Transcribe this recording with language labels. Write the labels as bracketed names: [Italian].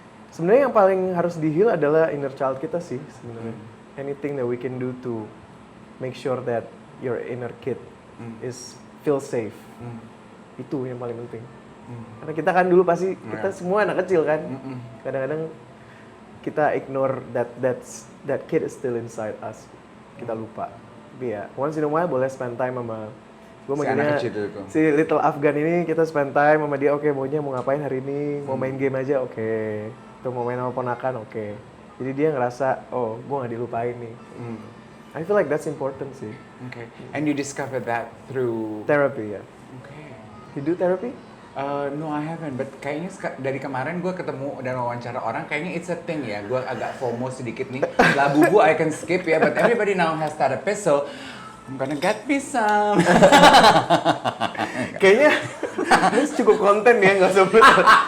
[Indonesian] Sebenarnya yang paling harus di-heal adalah inner child kita sih sebenarnya. [English] Anything that we can do to make sure that your inner kid is feel safe. [Indonesian] Itu yang paling penting. Karena kita kan dulu pasti kita semua anak kecil kan. Kadang-kadang kita [English] ignore that kid is still inside us. [Indonesian] Kita lupa. Tapi ya [English] once in a while [Indonesian] boleh spend time sama gue manggilnya si little Afgan ini, kita spend time sama dia. Oke, maunya mau ngapain hari ini? Mau main game aja, oke. Tuh mau main sama ponakan, oke. Jadi dia ngerasa, oh, gue nggak dilupain nih. [English] I feel like that's important sih. Okay. And you discovered that through Therapy ya. Okay. You do therapy? No, I haven't. But [Indonesian] kayaknya dari kemarin gue ketemu dan wawancara orang, kayaknya [English] it's a thing [Indonesian] ya. Gue agak FOMO sedikit nih. Labu gue [English] I can skip ya, but everybody now has therapist, so I'm gonna get me some. [Indonesian] Kayaknya ini cukup konten ya, nggak usah bener.